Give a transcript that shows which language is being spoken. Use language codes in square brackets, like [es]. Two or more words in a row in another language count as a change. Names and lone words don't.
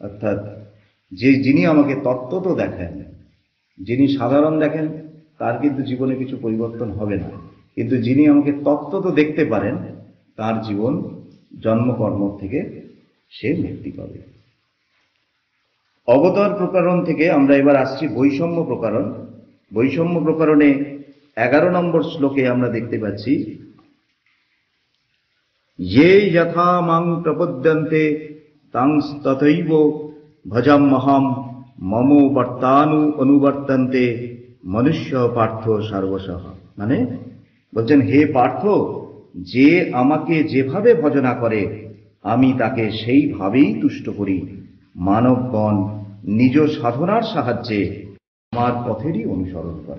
[bn] অর্থাৎ যিনি আমাকে তত্ত্বত দেখেন, যিনি সাধারণ দেখেন তার কিন্তু জীবনে কিছু পরিবর্তন হবে না, কিন্তু যিনি আমাকে তত্ত্বত দেখতে পারেন তার জীবন জন্মকর্ম থেকে সে মুক্তি পাবে। অবতার প্রকরণ থেকে আমরা এবার আসছি বৈষম্য প্রকরণ। বৈষম্য প্রকরণে 11 নম্বর শ্লোকে আমরা দেখতে পাচ্ছি, [sa] ये यथा मां प्रपद्यन्ते तंस्तथैव भजाम्यहं ममो বর্তানু অনুবর্তন্তে মনুষ্য পার্থ সর্বশঃ। [bn] মানে বলছেন, হে পার্থ, যে আমাকে যেভাবে ভজনা করে আমি তাকে সেইভাবেই তুষ্ট করি। মানবগণ নিজ সাধনার সাহায্যে আমার পথেরই অনুসরণ করে।